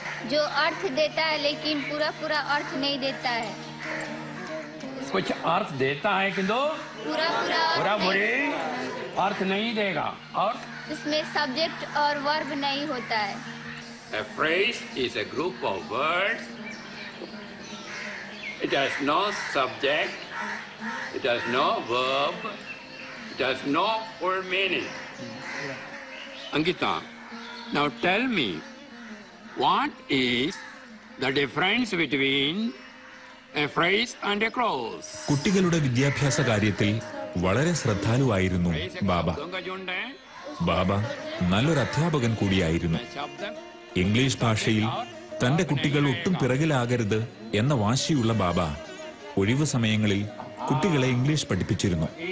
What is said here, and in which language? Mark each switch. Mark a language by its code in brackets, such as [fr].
[hi] जो अर्थ देता है लेकिन पूरा अर्थ नहीं देता है. कुछ अर्थ देता है किंतु पूरा अर्थ नहीं देगा. और इसमें सब्जेक्ट और वर्ब नहीं होता है. [en] A phrase is a group of words. It has no subject. It has no verb. It has no full meaning. Ankita, now tell me, what is the difference between a phrase and a clause? [ml] കുട്ടികളുടെ വിദ്യാഭ്യാസ കാര്യത്തിൽ വളരെ ശ്രദ്ധാലുവായിരുന്നു ബാബ. ബാബ നല്ലൊരു അധ്യാപകൻ കൂടിയായിരുന്നു. English ഭാഷയിൽ തന്റെ കുട്ടികൾ ഒട്ടും പിറകിലാകരുത് എന്ന വാശിയുള്ള ബാബ ഒഴിവു സമയങ്ങളിൽ കുട്ടികളെ ഇംഗ്ലീഷ് പഠിപ്പിച്ചിരുന്നു.